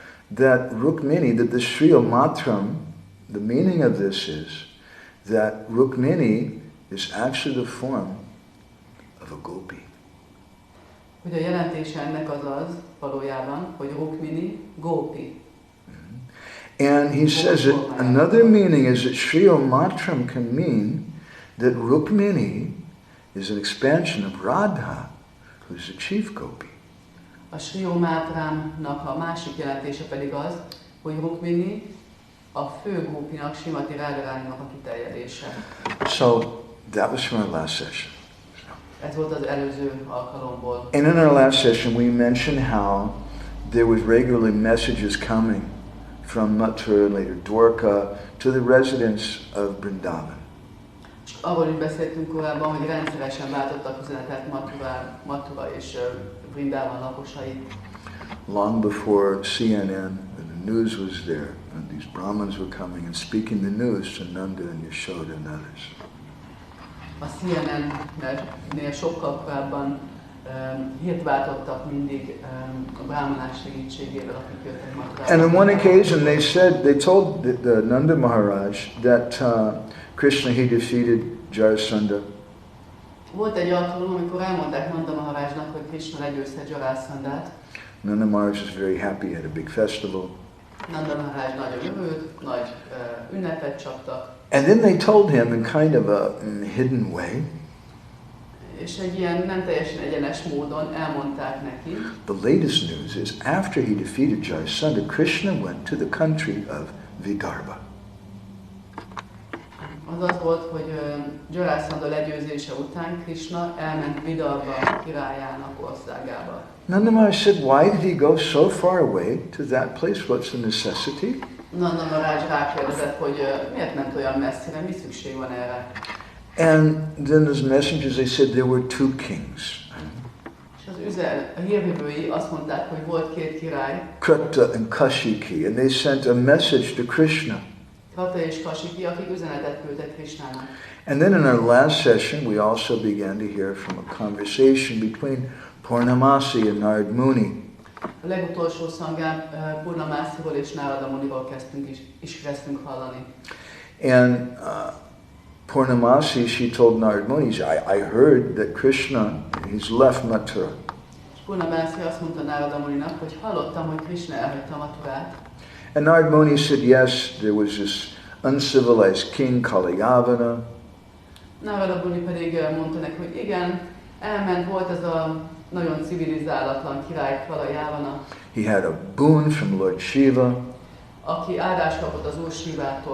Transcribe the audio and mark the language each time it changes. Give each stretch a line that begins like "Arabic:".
English: That Rukmini, that the Sriyo Matram, the meaning of this is that Rukmini is actually the form of a gopi.
Hungarian: Hogy a jelentése ennek az valójában, hogy Rukmini gopi.
English: And he says that another meaning is that Sriyo Matram can mean that Rukmini is an expansion of Radha, who's the chief gopi.
Hungarian: A Sriyo Matramnak a másik jelentése pedig az, hogy Rukmini a fő gópinak, Srimati Radharaninak a kiterjedése.
English: So that was from our last session.
Hungarian: Ez volt az előző alkalomból.
English: And in our last session we mentioned how there was regularly messages coming from Mathura, later Dwarka, to the residents of Vrindavan.
Hungarian: Arról is beszéltünk korábban, hogy rendszeresen váltottak üzenetet Mathura és Vrindavan lakosai.
English: Long before CNN, the news was there, and these Brahmins were coming and speaking the news to Nanda and Yashoda and others.
Hungarian: A CNN-nél sokkal korábban hírt váltottak mindig a brahmanás segítségével, akik jöttek Mathurába.
English: And on one occasion they told the Nanda Maharaj that Krishna, he defeated Jarasandha.
Hungarian: Volt egy alkalom, amikor elmondták Nanda Maharajnak, hogy Krishna legyőzte Jarasandhát.
English: Nanda Maharaj was very happy, he had a big festival.
Hungarian: Nanda Maharaj nagyon örült, nagy ünnepet csaptak.
English: And then they told him in kind of a hidden way,
Hungarian: és egy ilyen nem teljesen egyenes módon elmondták neki.
English: The latest news is after he defeated Jarasandha, Krishna went to the country of Vidarbha.
Hungarian: Az az volt, hogy Jarasandha legyőzése után Krishna elment Vidarbha királyának országába.
English: Nanda Maharaj said, why did he go so far away to that place? What's the necessity?
Hungarian: Nanda Maharaj rákérdezett, hogy miért ment olyan messzire, mi szükség van erre?
English: And then those messengers, they said there were two kings.
Hungarian: És a hírvívői azt mondták, hogy volt két király,
English: Krata and Kashiki, and they sent a message to Krishna.
Hungarian: Krata és Kashiki, akik üzenetet küldtek Krishnának.
English: And then in our last session, we also began to hear from a conversation between Purnamasi and Narad Muni.
Hungarian: A legutolsó szangán Purnamasiról és Narada Muniról kezdtünk hallani.
English: And Purnamasi, she told Narad Muni, I heard that Krishna, he's left Mathura.
Hungarian: És Purnamasi azt mondta Narada Muninak, hogy hallottam, hogy Krishna elhagyta Mathurát.
English: And Narad Muni said, yes, there was this uncivilized king, Kalayavana.
Hungarian: Narada Muni pedig mondta neki, hogy igen, elment, volt ez a nagyon civilizálatlan király Kalayavana.
English: He had a boon from Lord Shiva,
Hungarian: aki áldást kapott az Úr Shivától,